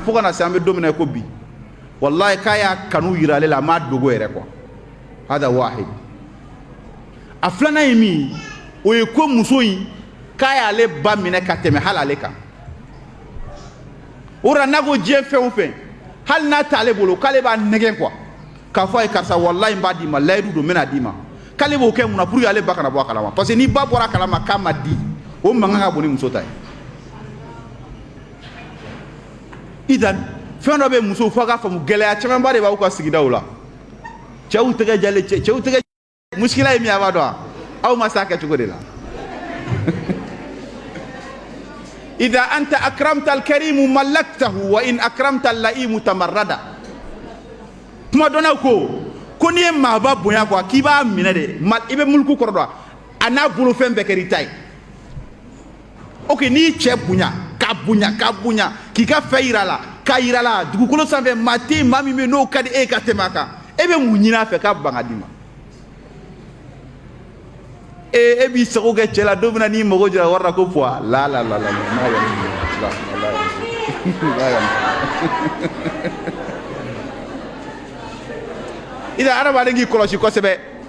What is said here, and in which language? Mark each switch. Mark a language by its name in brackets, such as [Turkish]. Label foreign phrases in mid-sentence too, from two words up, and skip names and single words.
[Bambara] fo ka na se an bɛ don min na ko bi wallahi k'a y'a kanu yira ale la a m'a dogo yɛrɛ quoi [Arabic] هذا واحد [Bambara] a filanan ye min o ye ko muso in k'a y'ale ba minɛ ka tɛmɛ hali ale kan o la n'a ko diɲɛ fɛn o fɛn hali n'a t'ale bolo k'ale b'a nɛgɛn quoi k'a fɔ a ye karisa wallahi n b'a d'i ma layidu don n bɛna d'i ma k'ale b'o kɛ mun na [French] pour que [Bambara] ale ba kana bɔ a kalama [French] parce que [Bambara] ni ba bɔra a kalama k'a ma di o mankan ka bon ni muso ta ye idan fɛn dɔ bɛ musow fo a k'a faamu gɛlɛya camanba de b'aw ka sigidaw la cɛw tɛgɛ jalen cɛw tɛgɛ muskila ye min a b'a dɔn aw ma se a kɛcogo de la [Arabic] إذا أنت أكرمت الكريم ملكته وإن أنت أكرمت اللئيم تمردا [Bambara] kuma dɔnnaw ko n'i ye maaba bonya quoi k'i b'a minɛ de i bɛ mulku kɔrɔ dɔn a n'a bolofɛn bɛɛ kɛra i ta ye ok n'i cɛ bonya k'a bonya k'i ka fɛn yira a la k'a yira a la dugukolo sanfɛ maa tɛ yen maa min bɛ yen n'o ka di e ka tɛmɛ a kan e bɛ mun ɲini a fɛ k'a ban ka d'i ma e bi sago ke cɛla dɔ bɛna n'i mago jira wari la ko poids la ida adamaden k'i kɔlɔsi kosɛbɛ.